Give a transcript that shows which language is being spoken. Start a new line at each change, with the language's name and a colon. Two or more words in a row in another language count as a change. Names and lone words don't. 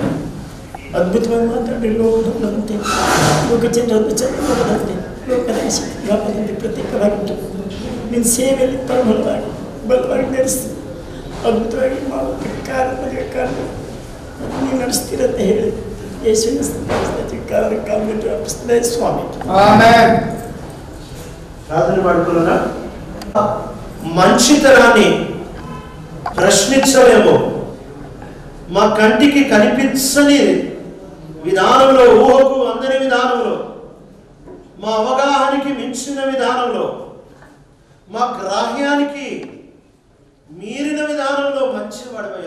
Kannada: ಅದ್ಭುತವಾಗಿ ಮಾತಾಡಿ ಲೋಕದಂತೆ ಲೋಕಚಂದ್ರವನ್ನು ಚಂದ್ರದಂತೆ ಲೋಕದ ವ್ಯಾಪದಂತೆ ಪ್ರತ್ಯೇಕವಾಗಿದ್ದು ನಿನ್ನ ಸೇವೆಯಲ್ಲಿ ಬಲವಾಗಿ ನಡೆಸಿ ಅದ್ಭುತವಾಗಿ ಮಾಡುವಂಥ ಕಾರ್ಯ ನೀವು ನಡೆಸ್ತೀರಂತ ಹೇಳಿ ಯೇಸುವಿನ ಕಾಲಕ್ಕೆ ಅರ್ಪಿಸ್ತದೆ ಸ್ವಾಮಿ.
Telugu: ప్రార్థన పడుకున్నా మంచితనాన్ని ప్రశ్నించలేము. మా కంటికి కనిపించని విధానంలో, ఊహకు అందని విధానంలో, మా అవగాహనకి మించిన విధానంలో, మా గ్రాహ్యానికి మీరిన విధానంలో మంచివాడవయ్యా.